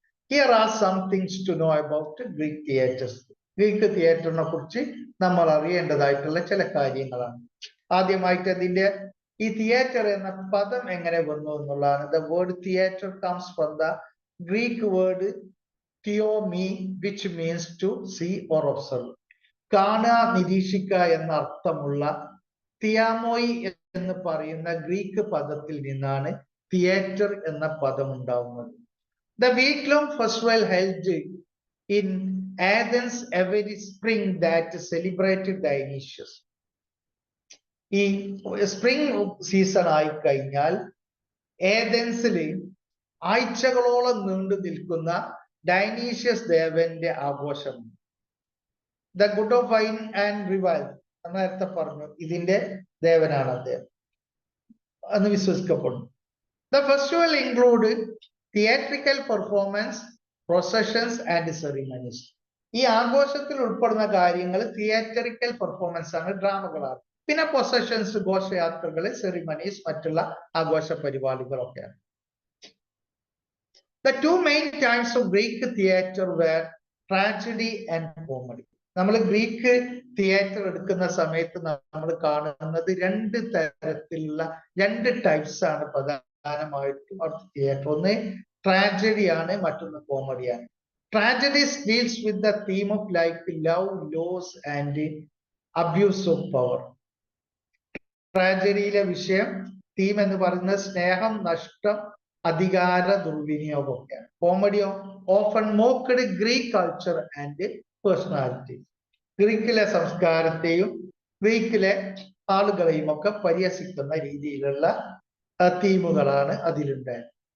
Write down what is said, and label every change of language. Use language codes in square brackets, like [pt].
[en] Here are some things to know about Greek theatres. [ml] Greek തിയേറ്ററിനെ കുറിച്ച് നമ്മൾ അറിയേണ്ടതായിട്ടുള്ള ചില കാര്യങ്ങളാണ്. ആദ്യമായിട്ട് അതിന്റെ ഈ തിയേറ്റർ എന്ന പദം എങ്ങനെ വന്നു എന്നുള്ളതാണ്. [en] The word theatre comes from the Greek word theomai, which means to see or observe. [ml] കാണുക, നിരീക്ഷിക്കുക എന്ന അർത്ഥമുള്ള തിയാമോയി എന്ന് പറയുന്ന ഗ്രീക്ക് പദത്തിൽ നിന്നാണ് തിയേറ്റർ എന്ന പദം ഉണ്ടാവുന്നത്. [en] The week long festival held in Athens every spring that celebrated Dionysius. [ml] ഈ സ്പ്രിംഗ് സീസൺ ആയി കഴിഞ്ഞാൽ ഏഥൻസില് ആഴ്ചകളോളം നീണ്ടു നിൽക്കുന്ന ഡൈനീഷ്യസ് ദേവന്റെ ആഘോഷം. [en] the god of wine and revel [ml] നേരത്തെ പറഞ്ഞു, ഇതിന്റെ ദേവനാണ് അദ്ദേഹം എന്ന് വിശ്വസിക്കപ്പെടുന്നു. [en] The festival include theatrical performance, processions and ceremonies. [ml] ഈ ആഘോഷത്തിൽ ഉൾപ്പെടുന്ന കാര്യങ്ങൾ തിയേറ്ററിക്കൽ പെർഫോമൻസ് ആണ്, ഡ്രാമകളാണ്. പിന്നെ പൊസഷൻസ്, ഘോഷയാത്രകള്, സെറിമണീസ്, മറ്റുള്ള ആഘോഷ പരിപാടികളൊക്കെയാണ്. [en] The two main types of Greek theatre were tragedy and comedy. [ml] നമ്മൾ ഗ്രീക്ക് തിയേറ്റർ എടുക്കുന്ന സമയത്ത് നമ്മൾ കാണുന്നത് രണ്ട് തരത്തിലുള്ള രണ്ട് ടൈപ്സ് ആണ് പ്രധാനമായിട്ടും തിയേറ്റർ. ഒന്ന് ട്രാജഡി ആണ്, മറ്റൊന്ന് കോമഡിയാണ്. [en] Tragedies deals with the theme of like love, loss and abuse of power. [ml] ട്രാജഡിയിലെ വിഷയം തീം എന്ന് പറയുന്നത് സ്നേഹം, നഷ്ടം, അധികാര ദുർവിനിയോഗമൊക്കെയാണ്. [en] കോമഡിയോ often mocked Greek culture and personality. [ml] ഗ്രീക്കിലെ സംസ്കാരത്തെയും ഗ്രീക്കിലെ ആളുകളെയും ഒക്കെ പരിഹസിക്കുന്ന രീതിയിലുള്ള തീമുകളാണ് അതിലുണ്ടായത്.